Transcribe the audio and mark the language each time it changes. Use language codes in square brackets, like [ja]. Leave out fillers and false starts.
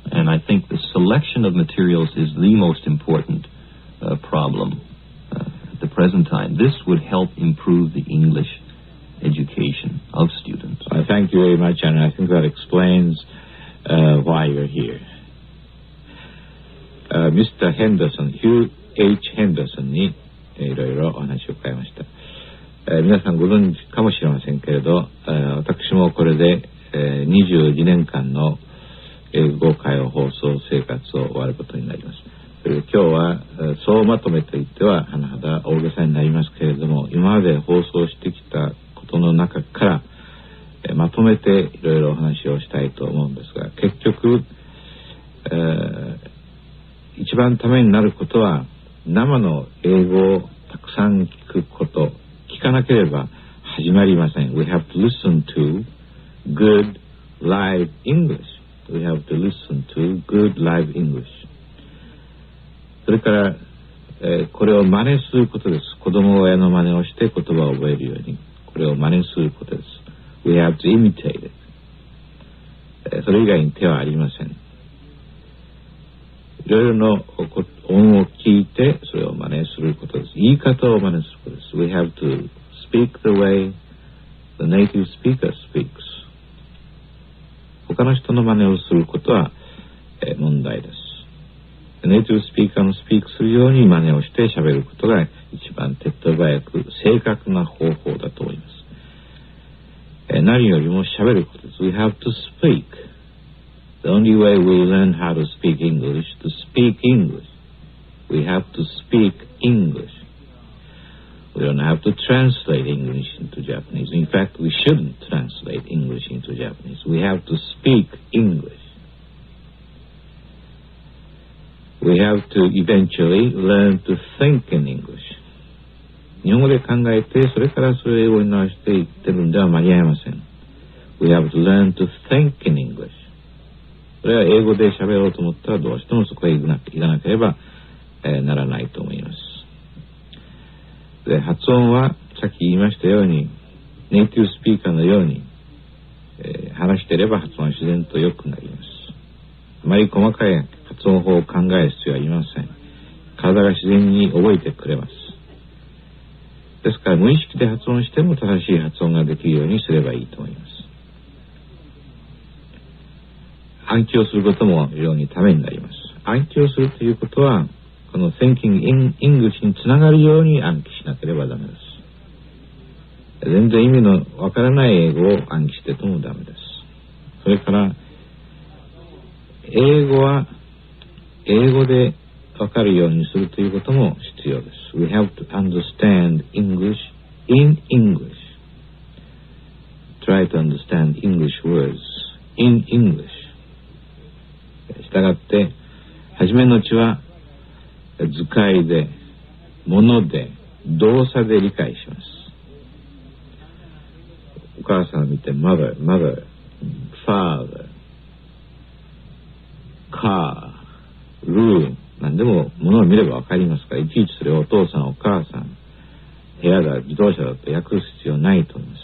[en] And I think the selection of materials is the most important problem at the present time. This would help improve the English education of students. Thank you very much, and I think that explains why you're here. Mr. Henderson, Hugh H. [ja] Henderson にいろいろお話を伺いました。皆さんご存知かもしれませんけれど、私もこれで、22年間の英語会話放送生活を終わることになります。今日は総まとめと言っては甚だ大げさになりますけれども、今まで放送してきたことの中から、まとめていろいろお話をしたいと思うんですが、結局、一番ためになることは生の英語をたくさん聞くこと、聞かなければ始まりません。 [en] We have to listen to good live English. We have to listen to good live English. [ja] それから、これを真似することです。子供親の真似をして言葉を覚えるように、これを真似することです。 [en] We have to imitate it. [ja] それ以外に手はありません。いろいろな音を聞いてそれを真似することです。言い方を真似することです。 [en] We have to speak the way the native speaker speaks. [ja] 他の人の真似をすることは、問題です。ネイティブスピーカーのスピークするように真似をして喋ることが一番手っ取り早く正確な方法だと思います。何よりも喋ることです。 [en] We have to speak. The only way we learn how to speak English, to speak English. We have to speak English. We don't have to translate English into Japanese. In fact, we shouldn't translate English into Japanese. We have to speak English. We have to eventually learn to think in English. [ja] 日本語で考えて、それからそれを英語に直して言ってるんでは間に合いません。 [en] We have to learn to think in English. [ja] それは英語で喋ろうと思ったらどうしてもそこへ行かなければ、ならないと思います。で、発音はさっき言いましたように、ネイティブスピーカーのように、話していれば発音は自然と良くなります。あまり細かい発音法を考える必要はありません。体が自然に覚えてくれます。ですから無意識で発音しても正しい発音ができるようにすればいいと思います。暗記をすることも非常にためになります。暗記をするということは、この [en] Thinking in English [ja] につながるように暗記しなければダメです。全然意味のわからない英語を暗記してともダメです。それから、英語は英語でわかるようにするということも必要です。 [en] We have to understand English in English. Try to understand English words in English. [ja] したがって、はじめのうちは図解で、もので、動作で理解します。お母さんを見て、 [en] mother, father, car, room [ja] 何でもものを見ればわかりますから、いちいちそれをお父さんお母さん部屋だ自動車だと訳す必要ないと思います。